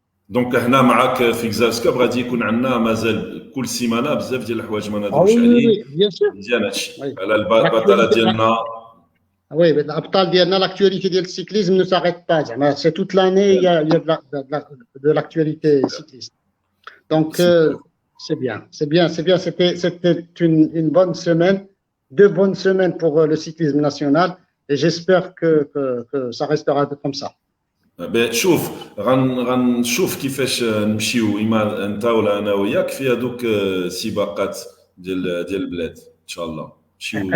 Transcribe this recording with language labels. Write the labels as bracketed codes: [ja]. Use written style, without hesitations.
[ar] دونك هنا معاك في كزاسكاب غادي يكون عندنا مازال كل سيمانه بزاف ديال الحوايج ما نهضروش عليه. مزيان هادشي على البطاله ديالنا. [fr] Oui, l'abtal ديالنا l'actualité ديال السيكليزم ne s'arrête pas. C'est toute l'année, il y a de l'actualité cycliste. Donc c'est bien. C'était une bonne semaine, 2 bonnes semaines pour le cyclisme national, et j'espère que ça restera comme ça. [ar] شوف غنشوف كيفاش نمشيو اما انت ولا انا وياك في هذوك السباقات ديال البلاد ان شاء الله نمشيو.